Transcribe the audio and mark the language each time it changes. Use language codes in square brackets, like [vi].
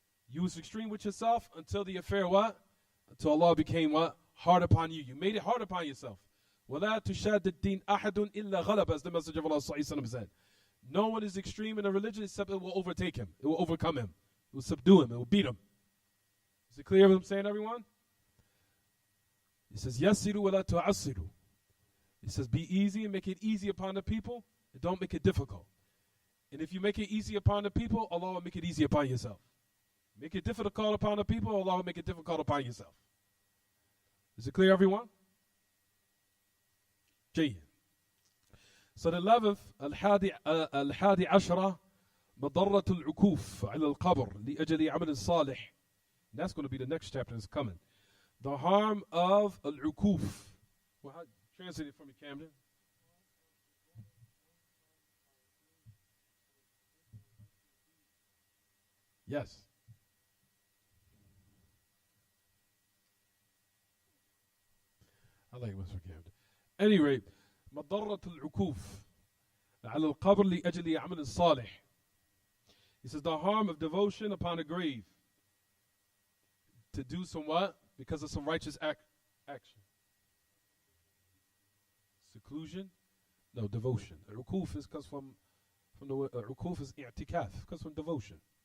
[en] You was extreme with yourself until the affair what? Until Allah became what? Hard upon you. You made it hard upon yourself. [ar] وَلَا تُشَادِّ الدِّينَ أَحَدٌ إِلَّا غَلَبَ, [en] as the Messenger of Allah said. No one is extreme in a religion except it will overtake him. It will overcome him. It will subdue him. It will beat him. Is it clear what I'm saying, everyone? He says, [ar] يَسِّرُوا وَلَا تُعَسِّرُوا. [en] He says, be easy and make it easy upon the people, and don't make it difficult. And if you make it easy upon the people, Allah will make it easy upon yourself. Make it difficult upon the people, Allah will make it difficult upon yourself. Is it clear, everyone? [ar] جيد. [en] So the 11th, [ar] الحادي عشرة, مضرة العكوف على القبر لأجل عمل صالح. [en] That's going to be the next chapter that's coming. The harm of al-ukuf. Well, translate it for me, Camden. Yes. I like Mr. Camden. Any rate, [ar] مضرة العكوف على القبر لأجل عمل صالح. [en] He says the harm of devotion upon a grave. To do some what? Because of some righteous action. Seclusion? No, devotion. Ukuf comes from the word ukuf is i'tikaf, comes from devotion.